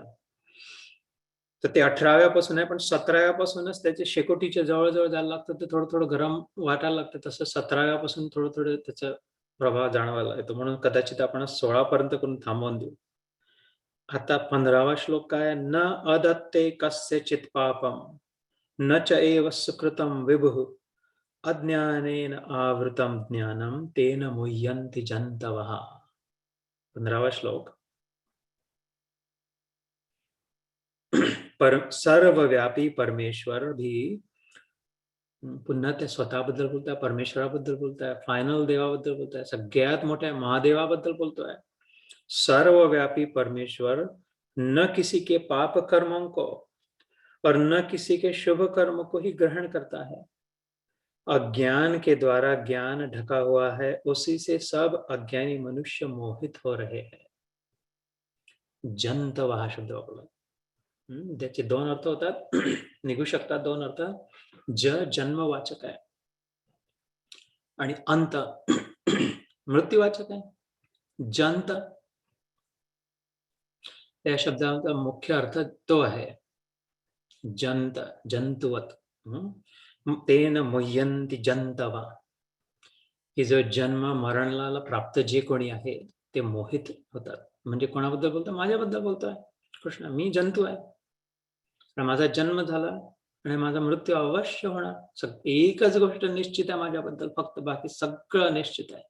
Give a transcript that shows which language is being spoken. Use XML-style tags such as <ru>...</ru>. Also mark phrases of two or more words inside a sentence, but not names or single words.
<mr>तर ते 18व्या पासून आहे, पण 17व्या पासूनच त्याचे शेकोटीच्या जवळ जायला लागतं, ते थोडं थोडं गरम वाटायला लागतं. तसं 17व्या पासून थोडं थोडं त्याचा प्रभाव जाणवायला येतो. म्हणून कदाचित आपण 16 पर्यंत करून थांबवून देऊ. आता 15वा श्लोक काय?</mr> <sa>न अदत्ते कस्यचित् पापम न च एव सुकृतं विभुः अज्ञानेन आवृतं ज्ञानं तेन मुह्यन्ति जन्तवः.</sa> <mr>15वा श्लोक. सर्वव्यापी परमेश्वर भी पुन्हा त्या स्वतःबद्दल बोलताय, परमेश्वराबद्दल बोलताय, फायनल देवाबद्दल बोलताय, सगळ्यात मोठ्या महादेवाबद्दल बोलतोय.</mr> <hi>सर्वव्यापी परमेश्वर न किसी के पाप कर्मों को और न किसी के शुभ कर्म को ही ग्रहण करता है. अज्ञान के द्वारा ज्ञान ढका हुआ है, उसी से सब अज्ञानी मनुष्य मोहित हो रहे हैं.</hi> <mr>जंतव हा शब्द वापरला. त्याचे 2 अर्थ होतात, निघू शकतात 2 अर्थ. जन्मवाचक आहे आणि अंत मृत्यूवाचक आहे. जंत या शब्दाचा मुख्य अर्थ तो आहे, जंत, जंतुवत.</mr> <sa>तेन मुह्यन्ति जंतवा,</sa> <mr>की जो जन्म मरणाला प्राप्त जे कोणी आहे ते मोहित होतात. म्हणजे कोणाबद्दल बोलतोय? माझ्याबद्दल बोलतोय कृष्ण. मी जंतू आहे, माझा जन्म झाला आणि माझा मृत्यू अवश्य होणार. एकच गोष्ट निश्चित आहे माझ्याबद्दल, फक्त बाकी सगळं निश्चित आहे.</mr>